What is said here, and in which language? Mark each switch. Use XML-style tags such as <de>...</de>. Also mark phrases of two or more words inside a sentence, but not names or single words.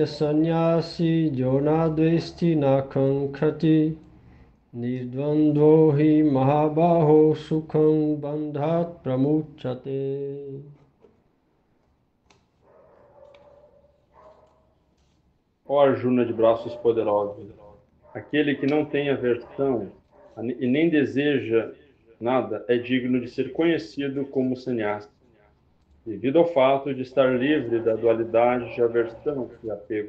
<sa>sannyasi jonadvesti nakankhati nidvandvo hi mahabaho sukham bandhat pramuchate.</sa> <pt>Ó Arjuna de braços poderosos, aquele que não tem aversão e nem deseja nada é digno de ser conhecido como sannyasi, devido ao fato de estar livre da dualidade de aversão e apego.</pt>